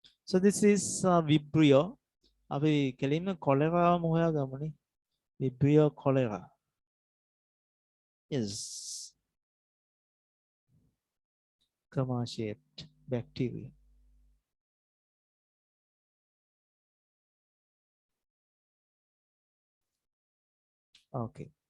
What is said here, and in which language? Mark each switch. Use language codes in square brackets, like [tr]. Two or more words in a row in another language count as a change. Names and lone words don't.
[en] So this is Vibrio. [si] අපි කෙලින්ම කොලෙරාම හොයාගමුනේ. [en] Vibrio cholera. Is comma shaped bacteria. Okay.